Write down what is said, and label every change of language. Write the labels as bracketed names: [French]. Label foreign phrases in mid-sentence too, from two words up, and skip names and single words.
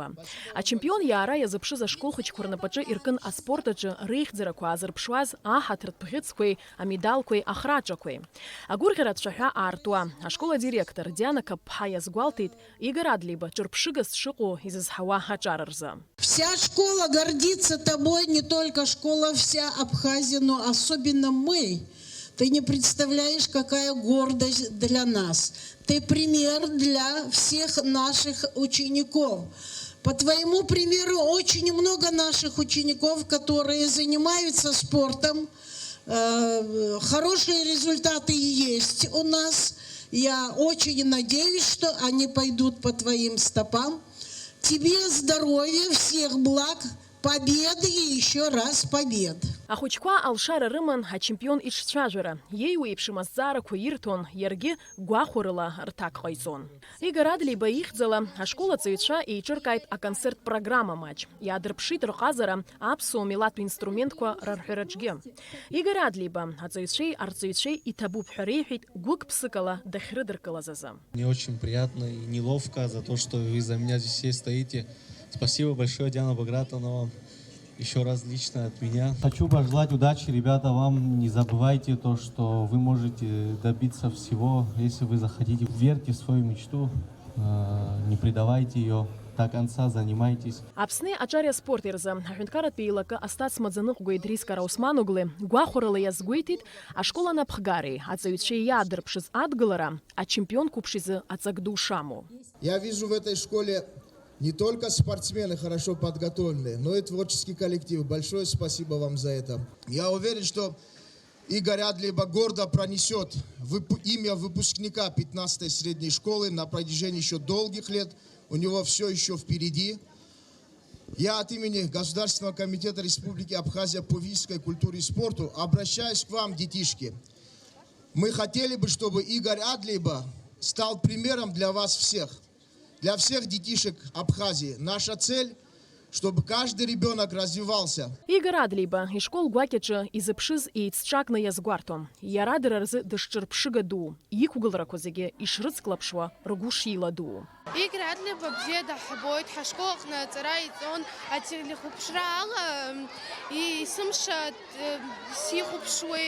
[Abkhazian] Ачемпион иаара иазыԥшыз ашкол хәыҷқәа рнапаҿы иркын аспорт аҿы реихьӡарақәа аазырԥшуаз аҳаҭыртә бӷьыцқәеи, амедалқәеи, ахраҿақәеи. Агәырӷьара ҭцәаҳәа аартуа ашкол адиректор Диана Каԥҳа иазгәалҭеит Игор Адлеиба ҿырԥшыгас дшыҟоу изызҳауа аҿар рзы. [Russian] Вся школа гордится тобой, не только школа, вся Абхазия, но особенно мы. Ты не представляешь, какая гордость для нас. Ты пример для всех наших учеников. По твоему примеру, очень много наших учеников, которые занимаются спортом. Хорошие результаты есть у нас. Я очень надеюсь, что они пойдут по твоим стопам. Тебе здоровья, всех благ, победы и еще раз побед. [Abkhazian] Ахәыҷқәа алшара рыман ачемпион иҽцәажәара. Иеиуа еиԥшым азҵаарақәа ирҭон, иаргьы гәахәарыла рҭак ҟаиҵон. Игор Адлеиба ихьӡала ашкол аҵаҩцәа еиҿыркааит аконцерт программа маҷ. Иаадырԥшит рҟазара аԥсуа милаҭтә инструментқәа рарҳәараҿгьы. Игор Адлеиба аҵаҩцәеи арҵаҩцәеи иҭабуп ҳәа реиҳәеит гәык-ԥсыкала дахьрыдыркылаз азы. [Russian] Мне очень приятно и неловко за то, что вы за меня здесь все стоите. Спасибо большое, Диана Багратовна, еще раз лично от меня. Хочу пожелать удачи, ребята, вам не забывайте то, что вы можете добиться всего, если вы захотите. Верьте в свою мечту, не предавайте ее. До конца занимайтесь. [Abkhazian] Аԥсны аҿар спорт ирзы аҳәынҭқарратә еилакы астацмаӡаныҟәгаҩ Идрис Караусман-оглы гәахәарыла иазгәеиҭеит ашкол анаԥхгареи аҵаҩцәеи иаадырԥшыз адгылара ачемпион қәыԥш изы аҵак ду шамоу. [Russian] Я вижу в этой школе не только спортсмены хорошо подготовленные, но и творческий коллектив. Большое спасибо вам за это. Я уверен, что Игор Адлеиба гордо пронесет имя выпускника 15-й средней школы на протяжении еще долгих лет. У него все еще впереди. Я от имени Государственного комитета Республики Абхазия по физической культуре и спорту обращаюсь к вам, детишки. Мы хотели бы, чтобы Игор Адлеиба стал примером для вас всех. Для всех детишек Абхазии. Наша цель, чтобы каждый ребенок развивался. [Abkhazian] Игор Адлеиба ишкол гәакьаҿы изыԥшыз еицҿакны иазгәарҭон. Иара дара рзы дышҿырԥшыга ду. Иқәгыларақәа зегьы ишрыцклаԥшуа ргәы шиладуу. Игор Адлеиба бзиа даҳбоит, ҳашкол аҟны аҵара иҵон, ателехәаԥшра ала исымша сихәаԥшуеит.